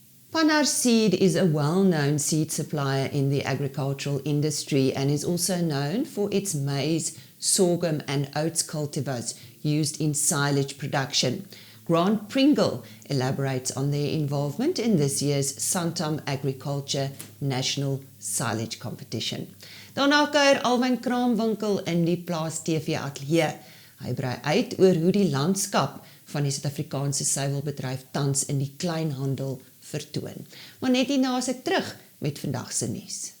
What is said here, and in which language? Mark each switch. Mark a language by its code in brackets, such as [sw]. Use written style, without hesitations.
[en] Pannar Seed is a well-known seed supplier in the agricultural industry and is also known for its maize, sorghum and oats cultivars used in silage production. Grant Pringle elaborates on their involvement in this year's Santam Agriculture National Silage competition. [af] Daarna kuier Alwyn Kraamwinkel in die Plaas TV-ateljee. Hy brei uit oor hoe die landskap van die Suid-Afrikaanse Suiwelbedryf tans in die Kleinhandel vertoon. Maar net hierna is ek terug met vandag se nuus.